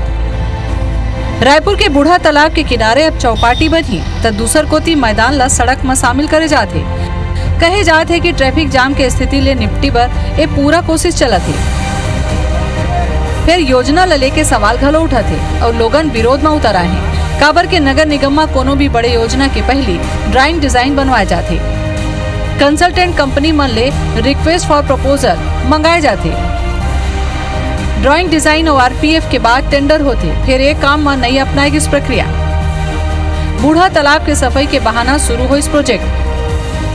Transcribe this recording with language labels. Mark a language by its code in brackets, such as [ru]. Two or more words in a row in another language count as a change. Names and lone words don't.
[hne] रायपुर के बूढ़ा तालाब के किनारे अब चौपाटी बनी तो दूसर कोती मैदान ला सड़क में शामिल करे जाते। कहे जाते है कि [en] traffic jam [hne] के स्थिति ले निपटी बर ये पूरा कोशिश चलत है। फिर योजना ला लेके सवाल घलो उठते और लोगन विरोध में उतर आए हैं। काबर के नगर निगम में कोनो भी बड़े योजना के पहली [en] drawing design [hne] बनवाए जाते, [en] consultant company [hne] मन ले [en] request for proposal [hne] मंगाए जाते, [en] drawing design [hne] और आरपीएफ के बाद टेंडर होते। फिर एक काम में नहीं अपनाएगी इस प्रक्रिया। बूढ़ा तालाब के सफाई के बहाना शुरू हो इस प्रोजेक्ट।